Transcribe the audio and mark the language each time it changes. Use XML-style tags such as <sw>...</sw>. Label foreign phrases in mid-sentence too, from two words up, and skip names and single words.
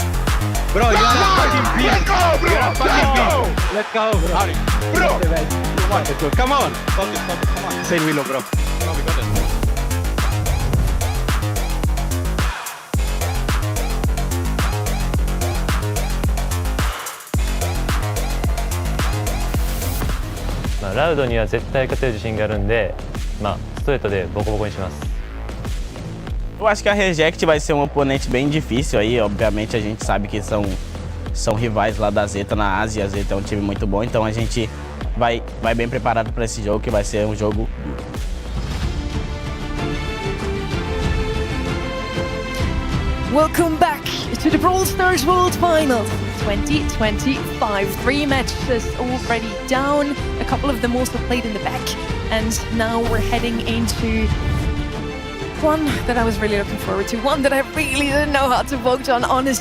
<en>Bro, you're a fucking beast. You're a fucking beast. Let's go, bro. Bro. Come on. Focus, come on. Insane Willow, bro. No, we got it.</en> <ja>ラウドには絶対勝てる自信があるんで、ストレートでボコボコにします。</ja> <pt>Eu acho que a Reject vai ser um oponente bem difícil aí, obviamente a gente sabe que são rivais lá da Zeta na Ásia, a Zeta é um time muito bom, então a gente vai bem preparado para esse jogo, que vai ser um jogo duro.</pt> <en>Welcome back to the Brawl Stars World Finals 2025. 3 matches already down, a couple of them also played in the back, and now we're heading into one that I was really looking forward to, one that I really didn't know how to vote on, honestly.</en>